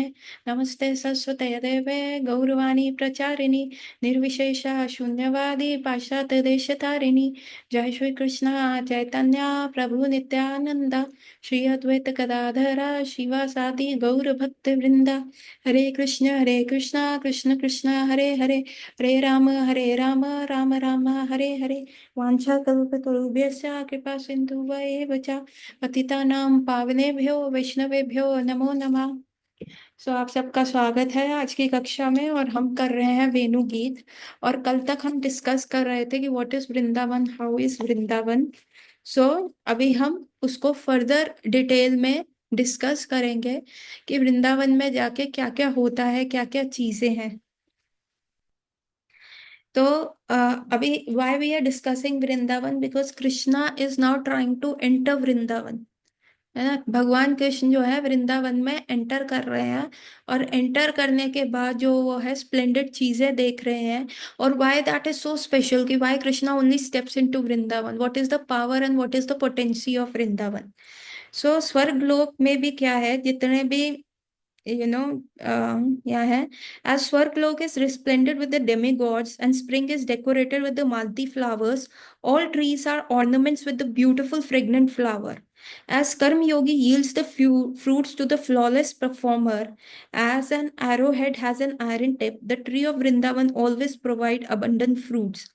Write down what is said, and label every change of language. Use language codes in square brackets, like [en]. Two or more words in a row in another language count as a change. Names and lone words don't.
[sa] नमस्ते सरस्वते देवे गौरवाणी प्रचारिणि निर्विशेष शून्यवादी पाश्चात्यदेशतारिणि। जय श्री कृष्ण चैतन्य प्रभु नित्यानंद श्री अद्वैत गदाधर शिवासादि गौर भक्त वृंदा। हरे कृष्णा कृष्ण कृष्ण हरे हरे, हरे राम राम राम हरे हरे। वाञ्छाकल्पतरुभ्यश्च कृपा सिन्धुभ्येव च पतितानां पावनेभ्यो वैष्णवेभ्यो नमो नमः। [hi] आप सबका स्वागत है आज की कक्षा में, और हम कर रहे हैं वेणु गीत। और कल तक हम डिस्कस कर रहे थे कि [en] what is Vrindavan, how is Vrindavan. [hi] सो अभी हम उसको [en] further detail [hi] में डिस्कस करेंगे कि वृंदावन में जाके क्या क्या होता है, क्या क्या चीजें हैं। तो अभी [en] why we are discussing Vrindavan, because Krishna is now trying to enter Vrindavan, [hi] है ना। भगवान कृष्ण जो है वृंदावन में एंटर कर रहे हैं, और एंटर करने के बाद जो वो है स्प्लेंडेड चीजें देख रहे हैं। [en] और why that is so special, कि why Krishna only steps into Vrindavan, what is the power and what is the potency of Vrindavan. [hi] सो स्वर्ग लोक में भी क्या है, जितने भी यहाँ है, [en] as Swarglok is resplendent with the demigods and spring is decorated with the malti flowers, all trees are ornaments with the beautiful fragrant flower. As Karm Yogi yields the fruits to the flawless performer, as an arrowhead has an iron tip, the tree of Vrindavan always provide abundant fruits.